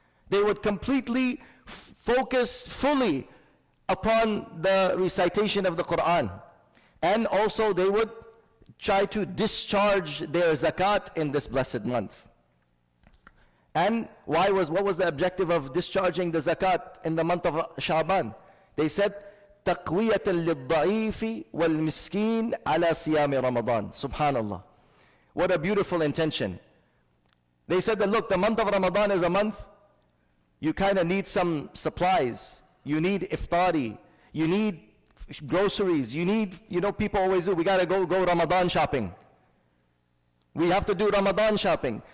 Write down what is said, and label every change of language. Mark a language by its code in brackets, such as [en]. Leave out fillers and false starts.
[en] They would completely focus fully upon the recitation of the Quran. And also they would try to discharge their zakat in this blessed month. And what was the objective of discharging the zakat in the month of Sha'ban? They said, [ar] تَقْوِيَةً لِلضَّعِيفِ وَالْمِسْكِينَ عَلَى صِيَامِ رَمَضَانِ. Subhanallah. [en] What a beautiful intention. They said that look, the month of Ramadan is a month, you kind of need some supplies. You need iftari. You need groceries. You need, people always do, we got to go Ramadan shopping. We have to do Ramadan shopping.